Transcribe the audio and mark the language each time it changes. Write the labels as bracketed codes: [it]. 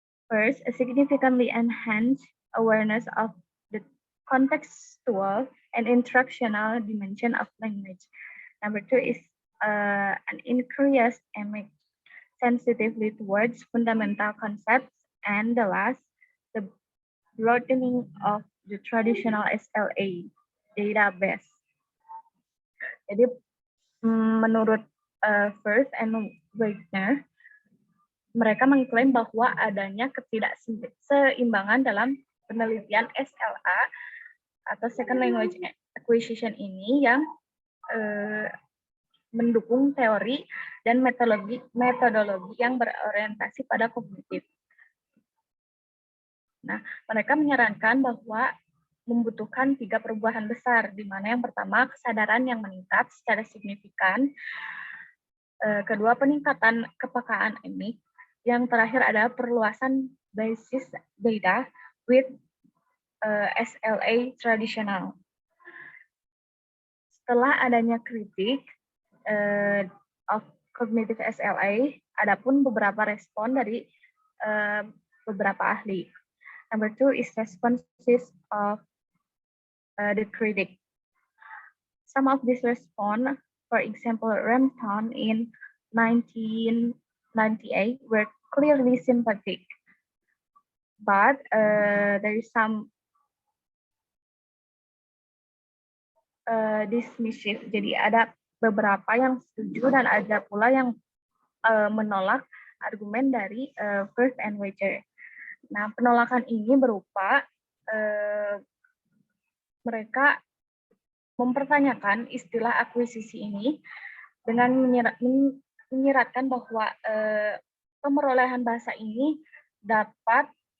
[en] First, a significantly enhanced awareness of the contextual and instructional dimension of language. Number 2 is an increased image sensitively towards fundamental concepts. And the last, the broadening of the traditional SLA database. [id] Jadi menurut Firth and Wagner, mereka mengklaim bahwa adanya ketidakseimbangan dalam penelitian SLA atau Second Language Acquisition ini yang mendukung teori dan metodologi yang berorientasi pada kognitif. Nah, mereka menyarankan bahwa membutuhkan 3 perubahan besar, di mana yang pertama kesadaran yang meningkat secara signifikan, kedua peningkatan kepekaan ini, yang terakhir adalah perluasan basis data with SLA tradisional. Setelah adanya kritik [en] of cognitive SLA, [id] adapun beberapa respon dari beberapa ahli. [en] Number 2 is responses of the critic. Some of these response, for example, Rampton in 1998 were clearly sympathetic, but there is some dismissive. [id] Jadi ada beberapa yang setuju dan ada pula yang menolak argumen dari Firth and Wagner. Nah, penolakan ini berupa mereka mempertanyakan istilah akuisisi ini dengan menyiratkan bahwa pemerolehan bahasa ini dapat